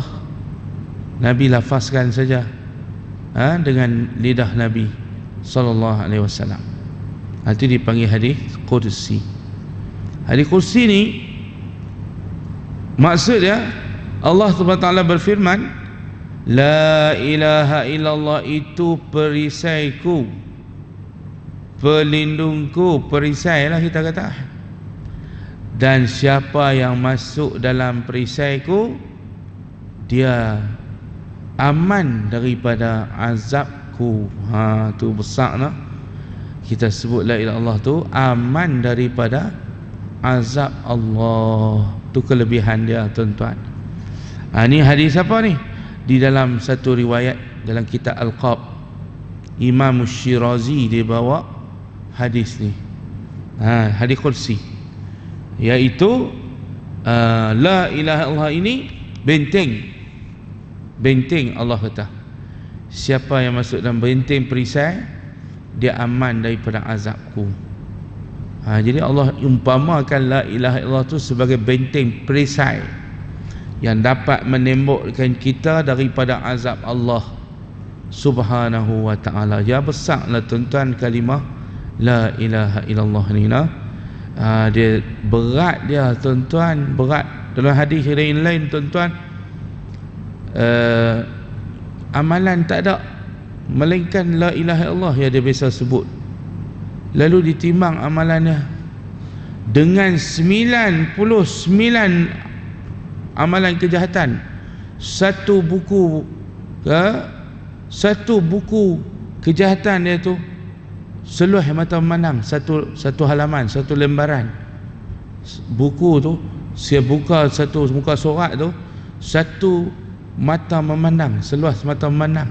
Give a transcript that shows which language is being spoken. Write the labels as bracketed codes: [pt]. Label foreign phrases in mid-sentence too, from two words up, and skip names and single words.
[ms] Nabi lafazkan saja dengan lidah Nabi [ar] صلى الله عليه وسلم. [ms] Itu dipanggil hadis kursi. Hadis kursi ni maksudnya Allah [ar] سبحانه وتعالى [ms] berfirman, [ar] لا إله إلا الله [ms] itu perisaiku, pelindungku, perisai lah kita kata. Dan siapa yang masuk dalam perisaiku, dia aman daripada azabku. Tu besar lah. Kita sebut [ar] لا إله إلا الله [ms] tu aman daripada azab Allah. Tu kelebihan dia tuan-tuan. Ni hadis apa ni? Di dalam satu riwayat dalam kitab Al-Qab, Imam Syirazi dia bawa hadis ni. Hadis kursi, iaitu [ar] لا إله إلا الله [ms] ini benteng Allah kata. Siapa yang masuk dalam benteng perisai, dia aman daripada azabku. Jadi Allah umpamakan [ar] لا إله إلا الله [ms] tu sebagai benteng perisai yang dapat menembokkan kita daripada azab Allah [ar] سبحانه وتعالى. [ms] Ya besarlah tuan-tuan kalimah [ar] لا إله إلا الله [ms] ni lah. Dia berat dia tuan-tuan, berat. Dalam hadis lain tuan-tuan, amalan tak ada melainkan [ar] لا إله إلا الله [ms] yang dia biasa sebut. Lalu ditimbang amalannya dengan 99 amalan kejahatan. Satu buku kejahatan dia tu seluruh mata memandang, satu halaman, satu lembaran buku tu, saya buka satu muka surat tu, satu mata memandang, seluas mata memandang.